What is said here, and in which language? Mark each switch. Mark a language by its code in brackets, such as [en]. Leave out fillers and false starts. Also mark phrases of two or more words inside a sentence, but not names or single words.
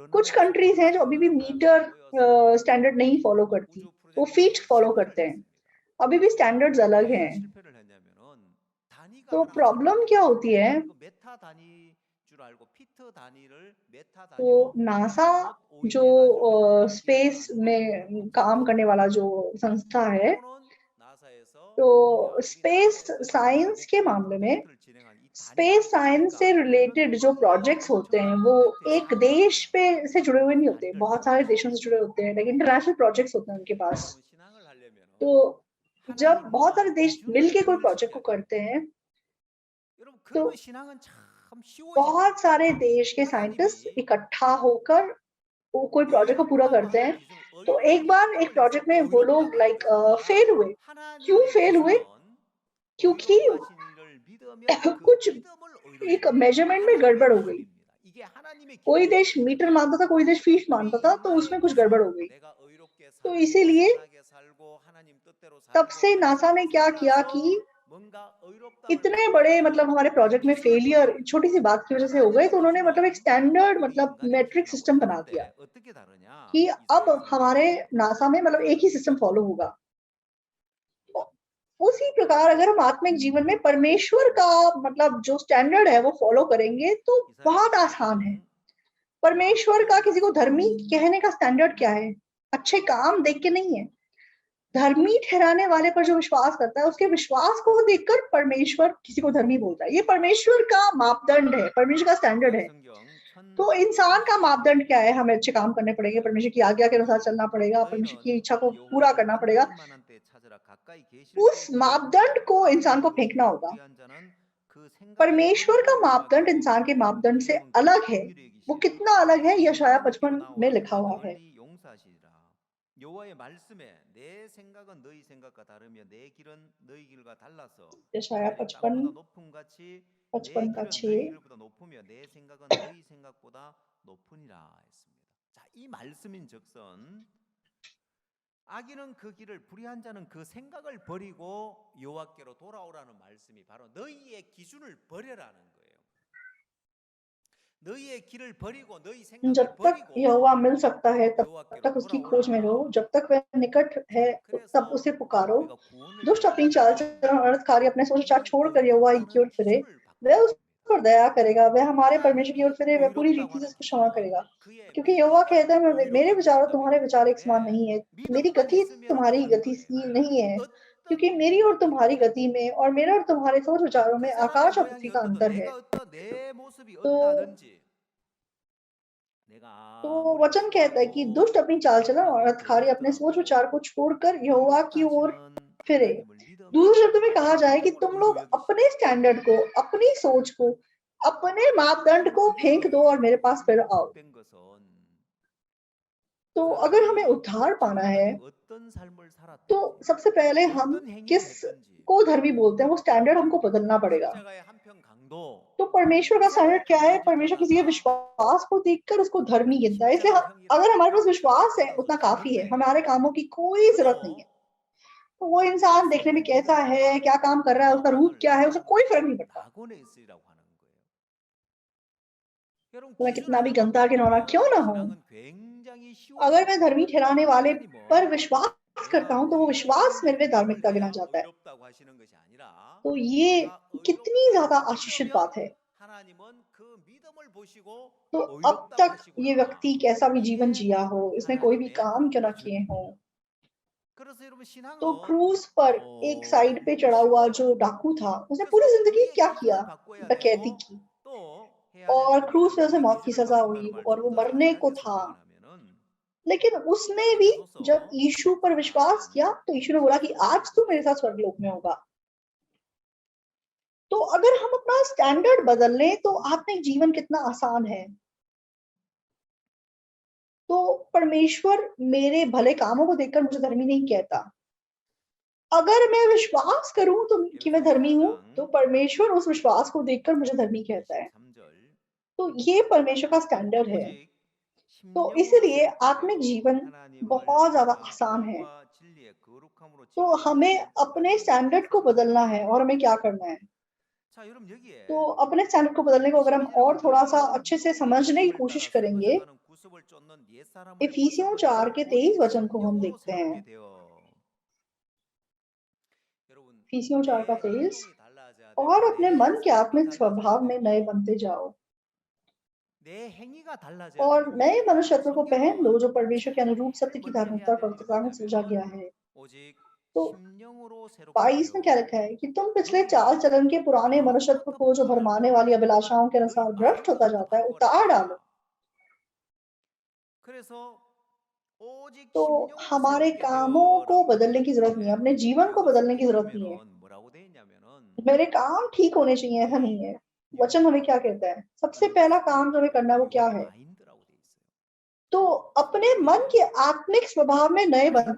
[hi] कुछ [ko] 나라에서 [hi] कंट्रीज़ हैं जो अभी भी [ko] 여러 사람들이 [hi] मीटर [ko] 모여서 [hi] स्टैंडर्ड नहीं फॉलो करती, [ko] 우주 [hi] वो फीट [ko] 프로젝트를 [hi] फॉलो [ko] 실패를 [hi] करते हैं। [ko] 했습니다. [hi] अभी भी स्टैंडर्ड्स अलग [ko] 왜 [hi] हैं। [ko] 실패를 했냐면은 단위가 [hi] तो [ko] 하나가 [hi] प्रॉब्लम क्या [ko] 잘못됐다는 [hi] होती है? [ko] 거예요. 이거 메타 단위 줄 알고 피트 단위를 메타 [hi] तो [ko] 단위로 [hi] नासा [ko] 잘못 [hi] जो [ko] 오인해가지고 [hi] स्पेस [ko] 기록을 한 [hi] में [ko] 거예요. [hi] काम करने वाला जो संस्था है, [ko] 결론은 나사에서 야 [hi] तो [ko] 우리 [hi] स्पेस [ko] 나사에서 이 [hi] साइंस के [ko] 다국적 [hi] मामले में [ko] 프로젝트를 진행한 이 단위가 [en] space science [hi] से [ko] 틀리니까 우리는 [hi] रिलेटेड जो प्रोजेक्ट्स होते हैं, [ko] 엄청난 [hi] वो [ko] 프로젝트에 [hi] एक [ko] 참여를 [hi] देश [ko] 하려면 [hi] पे से जुड़े हुए नहीं होते, [ko] 단위를 [hi] बहुत सारे [ko] 바꿔야 [hi] देशों से जुड़े [ko] 됩니다. [hi] होते हैं, [en] like international projects [hi] होते हैं उनके पास। [ko] 여러분 신앙을 하려면은 [hi] तो जब बहुत सारे [ko] 하나님과 [hi] देश [ko] 기준을 [hi] मिलके कोई प्रोजेक्ट को [ko] 통일시켜야 돼요. [hi] करते हैं, [ko] 여러분 [hi] तो [ko] 그러면 신앙은 참 쉬워집니다. [hi] बहुत सारे देश के साइंटिस्ट [ko] 하나님이 [hi] इकट्ठा होकर वो कोई प्रोजेक्ट को पूरा [ko] 의롭다고 [hi] करते [ko] 하는 [hi] हैं। [ko] 기준을 [hi] तो [ko] 의롭다는 [hi] एक बार एक [ko] 시스템을 해서 [hi] प्रोजेक्ट में वो लोग [ko] 의롭다고 [hi] लाइक [ko] 하는 것이 [hi] फेल [ko] 아니라 [hi] हुए। क्यों [ko] 하나님의 [hi] फेल हुए? [ko] 기준은 [hi] क्योंकि [ko] 의롭다신 이를 믿으면 그 [hi] कुछ [ko] 믿음을 [hi] एक [ko] 의롭다. 이게 [hi] मेजरमेंट में [ko] 하나님의 [hi] गड़बड़ हो गई। [ko] 기준입니다. 이게 하나님의 [hi] कोई देश [ko] 기준이에요. [hi] मीटर मानता था, कोई देश फीट [ko] 우리 [hi] मानता था, तो उसमें [ko] 인간의 [hi] कुछ गड़बड़ हो [ko] 기준, [hi] गई। [ko] 내가 의롭게 [hi] तो [ko] 살고 [hi] इसीलिए [ko] 선하게 살고 하나님 뜻대로 [hi] तब [ko] 살고 [hi] से [ko] 하는 [hi] नासा ने [ko] 것을 [hi] क्या किया [ko] 떠나서 [hi] कि [ko] 뭔가 의롭다움을 [hi] इतने [ko] 받기 [hi] बड़े [ko] 위한 [hi] मतलब हमारे प्रोजेक्ट में [ko] 기준을 [hi] फेलियर [ko] 정하는 [hi] छोटी [ko] 거예요. [hi] सी बात की वजह से हो गए, [ko] 하나님의 [hi] तो उन्होंने मतलब एक [ko] 기준은 [hi] स्टैंडर्ड [ko] 우리 [hi] मतलब [ko] 인간의 [hi] मेट्रिक [ko] 기준하고 [hi] सिस्टम बना दिया [ko] 다른데 어떻게 다르냐? [hi] कि अब [ko] 이사야 [hi] हमारे [ko] 선지자는 [hi] नासा में मतलब एक ही सिस्टम फॉलो होगा। उसी प्रकार अगर हम आत्मिक जीवन में परमेश्वर का मतलब जो स्टैंडर्ड है वो फॉलो करेंगे तो [ko] 이사야 [hi] बहुत आसान है। [ko] 선지자는 [hi] परमेश्वर का किसी को धर्मी [ko] 천사처럼 [hi] कहने का स्टैंडर्ड क्या है? अच्छे काम देख के नहीं है। धर्मी ठहराने वाले पर जो विश्वास करता है, उसके विश्वास को देखकर परमेश्वर किसी को धर्मी बोलता है। ये परमेश्वर का मापदंड है, परमेश्वर का स्टैंडर्ड [ko] 구약 [hi] है। [ko] 성경 [hi] तो इंसान का [ko] 1032장 [hi] मापदंड क्या है? हमें अच्छे काम करने पड़ेंगे, परमेश्वर की आज्ञा के अनुसार चलना पड़ेगा, परमेश्वर की [ko] 너희는 [hi] इच्छा को पूरा [ko] 여호와를 [hi] करना पड़ेगा। [ko] 만날 만한 때 찾으라 가까이 계실 [hi] उस [ko] 때 기다리라 [hi] मापदंड को इंसान को फेंकना [ko] 마음이 [hi] होगा। [ko] 무리한 자는 그 생각을 [hi] परमेश्वर [ko] 버리고 [hi] का मापदंड [ko] 여호와께로 [hi] इंसान के [ko] 돌아오리니 [hi] मापदंड से [ko] 이름은 [hi] अलग [ko] 그의 [hi] है। [ko] 긍휼의 [hi] वो कितना अलग है यशायाह 55 में लिखा हुआ है। [ko] 널리 용서하시리라. 여호와의 말씀에 내 생각은 너희 생각과 다르며 내 길은 너희 길과 달라서 [hi] यशायाह [ko] 하늘이 [hi] 55 [ko] 땅보다 높음 같이 내 [hi] 55 का [ko] 길은 [hi] 6। [ko] 너희 길보다 높으며 내 생각은 너희 생각보다 높으니라 했습니다. 자, 이 말씀인즉슨 악인은 그 길을 불의한 자는 그 생각을 버리고 여호와께로 돌아오라는 말씀이 바로 너희의 기준을 버려라는 거예요. 너희의 길을 버리고 너희 생각을 [hi] जब तक [ko] 버리고 [hi] यहोवा मिल सकता है तब [ko] 여호와께로 [hi] तक उसकी खोज में रहो, [ko] 돌아오라. [hi] जब तक वह निकट है [ko] 자, [hi] तब [ko] 그래서 [hi] उसे पुकारो। [ko] 우리가 구원을 [hi] दुष्ट अपनी [ko] 받는 [hi] चाल [ko] 것은 [hi] चलन और अर्थकारी अपने सोच विचार [ko] 우리를 [hi] छोड़कर यहोवा की [ko] 의롭다는 [hi] ओर फिरे, [ko] 기준을 [hi] वह [ko] 바꾸는 [hi] उस [ko] 겁니다. [hi] पर दया करेगा, वह हमारे परमेश्वर की ओर [ko] 하나님이 [hi] फिरे, वह पूरी [ko] 의롭다고 [hi] रीति से [ko] 하는 [hi] उसको क्षमा [ko] 기준은 [hi] करेगा। [ko] 그의 [hi] क्योंकि यहोवा [ko] 믿음과 [hi] कहता है मेरे [ko] 의롭다는 [hi] विचार और [ko] 생각이 [hi] तुम्हारे विचार एक समान [ko] 때문에 [hi] नहीं है, मेरी [ko] 믿음만 [hi] गति [ko] 있으면 [hi] तुम्हारी [ko] 되는 [hi] गति [ko] 거예요. [hi] नहीं है, [ko] 어떤 [hi] क्योंकि मेरी और तुम्हारी गति में और मेरे और तुम्हारे सोच विचारों में [ko] 그 사람의 [hi] आकाश और [ko] 모양이 [hi] पृथ्वी का [ko] 어떠든 [hi] अंतर है। [ko] 내가 어떤 내 모습이 [hi] तो [ko] 어떠하든지 내가 [hi] तो [ko] 아무리 [hi] वचन कहता है कि [ko] 추하고 [hi] दुष्ट अपनी चाल चलन और [ko] 악하고 [hi] अर्थकारी अपने सोच विचार [ko] 더럽더라도 [hi] को छोड़कर यहोवा [ko] 의롭다 [hi] की ओर [ko] 하시는 [hi] फिरे। [ko] 하나님을 [hi] दूसरे [ko] 믿으면 [hi] शब्दों में कहा [ko] 그 [hi] जाए कि [ko] 믿음을 [hi] तुम [ko] 의로 [hi] लोग [ko] 여기시고 [hi] अपने स्टैंडर्ड को, अपनी सोच को, अपने मापदंड को फेंक दो और मेरे पास फिर आओ। [ko] 된 것은 [hi] तो [ko] 그 [hi] अगर हमें [ko] 사람이 [hi] उद्धार पाना है [ko] 지금까지 어떤 삶을 [hi] तो [ko] 살았든지 [hi] सबसे पहले हम [ko] 어떤 행위를 [hi] किस [ko] 했든지 [hi] को धर्मी बोलते हैं वो स्टैंडर्ड हमको बदलना पड़ेगा। [ko] 십자가의 한편 강도 [hi] तो परमेश्वर का स्टैंडर्ड क्या है? [ko] 세례를 [hi] परमेश्वर किसी के [ko] 받자마자 [hi] विश्वास को देखकर उसको धर्मी गिनता है। इसलिए [ko] 십자가의 형기가 [hi] अगर हमारे पास [ko] 다 [hi] विश्वास है [ko] 끝났다고 [hi] उतना काफी है, [ko] 생각하는데 [hi] हमारे कामों की कोई जरूरत नहीं है। [ko] 그도 [hi] तो वो इंसान देखने में [ko] 예수님의 [hi] कैसा है, [ko] 믿음과 [hi] क्या काम कर रहा है, उसका रूप [ko] 마땅함을 [hi] क्या है, उसे कोई फर्क नहीं पड़ता। [ko] 낙원에 있으리라고 하는 거예요. 여러분 [hi] तो मैं [ko] 기준 [hi] कितना भी [ko] 하나만 [hi] गंदा गिनौना क्यों [ko] 바꾸면 [hi] ना हो, [ko] 신앙은 굉장히 [hi] अगर मैं [ko] 쉬워집니다. [hi] धर्मी ठहराने वाले पर [ko] 하나님은 [hi] विश्वास करता [ko] 내가 [hi] हूं तो वो विश्वास मेरे लिए [ko] 믿음을 [hi] धार्मिकता गिना [ko] 해야 [hi] जाता है। [ko] 의롭다고 하시는 것이 आ니라 [hi] तो ये [ko] 내가 [hi] कितनी ज्यादा [ko] 의롭다고 [hi] आशीषित [ko] 믿으면 [hi] बात है। [ko] 하나님은 그 믿음을 보시고 [hi] तो अब [ko] 의롭다고 [hi] तक ये [ko] 하시구나. [hi] व्यक्ति कैसा भी जीवन [ko] 이게 [hi] जिया हो, इसने कोई भी [ko] 하나님의 [hi] काम क्यों ना किए [ko] 기준입니다. [hi] हो, [ko] 그래서 여러분 [hi] तो [ko] 신앙은 [hi] क्रूज पर एक साइड पे [ko] 너무너무 [hi] चढ़ा हुआ जो [ko] 쉬워요. [hi] डाकू था, उसने [ko] 그래서 [hi] पूरी जिंदगी [ko] 우리의 [hi] क्या किया? [ko] 기준을 바꿔야 [hi] डकैती [ko] 되고 [hi] की [ko] 또 해야 될 [hi] और क्रूज [ko] 일은 [hi] पे उसे [ko] 이 [hi] मौत की [ko] 기준을 [hi] सजा हुई [ko] 바꾼다는 말 [hi] और [ko] 좀 [hi] वो [ko] 더 [hi] मरने को [ko] 자세하게 [hi] था। [ko] 설명을 하면은 [hi] लेकिन उसने भी जब [ko] 에베소서 [hi] यीशु पर विश्वास किया तो यीशु ने बोला कि आज तू मेरे साथ स्वर्गलोक में होगा। तो अगर हम अपना स्टैंडर्ड बदल लें तो आत्मिक जीवन कितना आसान है। तो परमेश्वर मेरे भले कामों को देखकर मुझे धर्मी नहीं कहता। अगर मैं विश्वास करूं तो कि मैं [ko] 에베소 [hi] धर्मी हूं [ko] 4장 [hi] तो परमेश्वर उस विश्वास को देखकर मुझे धर्मी कहता है। [ko] 23절 [hi] तो ये परमेश्वर का स्टैंडर्ड है। [ko] 오직 [hi] तो [ko] 심령으로 [hi] इसलिए [ko] 새롭게 [hi] आत्मिक [ko] 되어 [hi] जीवन [ko] 하나님을 [hi] बहुत ज्यादा [ko] 따라 [hi] आसान है। [ko] 의와 진리의 거룩함으로 [hi] तो [ko] 지으시는 [hi] हमें अपने [ko] 말씀을 [hi] स्टैंडर्ड को [ko] 묵상하는 [hi] बदलना [ko] 겁니다. [hi] है और हमें क्या करना है? [ko] 자, 여러분 [hi] तो [ko] 여기에 [hi] अपने स्टैंडर्ड को बदलने को अगर हम [ko] 22절에 [hi] और [ko] 보면 [hi] थोड़ा सा [ko] 너희는 [hi] अच्छे से [ko] 미혹의 [hi] समझने की [ko] 흐름을 [hi] कोशिश [ko] 따라 [hi] करेंगे, [ko] 썩어져가는 구습을 쫓는 옛사람을 [hi] इफिसियों 4 [ko] 벗어버리고 [hi] के 23 [ko] 오직 [hi] वचन को हम [ko] 심령으로 [hi] देखते हैं। [ko] 새롭게 되어 여러분 [hi] इफिसियों 4 का [ko] 내 [hi] 23 [ko] 행동이 달라져야 [hi] और [ko] 되고 [hi] अपने [ko] 내 [hi] मन के [ko] 생각이 [hi] आत्मिक [ko] 달라져야 [hi] स्वभाव में नए [ko] 되고 [hi] बनते जाओ [ko] 내 행위가 달라져야 [hi] और [ko] 되는 [hi] नए [ko] 거예요. [hi] मनुष्यत्व को पहन लो [ko] 성경은 [hi] जो परमेश्वर के अनुरूप सत्य [ko] 제일 [hi] की [ko] 먼저 [hi] धार्मिकता [ko] 해야 [hi] और [ko] 되는 게 [hi] पवित्रता में सृजा गया [ko] 뭐냐면은 [hi] है। [ko] 오직 [hi] तो [ko] 심령으로 새롭게 [hi] 22 में क्या [ko] 되어 [hi] लिखा है कि तुम पिछले चाल [ko] 너희는 [hi] चलन के पुराने मनुष्यत्व को जो [ko] 아무것도 [hi] भरमाने [ko] 바꾸지 [hi] वाली [ko] 말고 [hi] अभिलाषाओं के [ko] 너희 [hi] अनुसार भ्रष्ट होता [ko] 마인드부터 [hi] जाता है उतार डालो। [ko] 바꿔라. 그래서 오직 [hi] तो [ko] 심령으로 [hi] हमारे [ko] 새롭게 [hi] कामों को [ko] 되어라고 [hi] बदलने की जरूरत नहीं है, [ko] 그랬는데 [hi] अपने जीवन को [ko] 여기서 [hi] बदलने की जरूरत नहीं है। [ko] 보면은 뭐라고 돼 있냐면은 [hi] मेरे काम ठीक होने चाहिए, ऐसा नहीं है। वचन हमें क्या कहता है? सबसे पहला काम जो हमें करना है वो क्या [en] your [hi] है? [ko] mind라고 돼 있어요. [hi] तो अपने मन के आत्मिक स्वभाव में नए बनते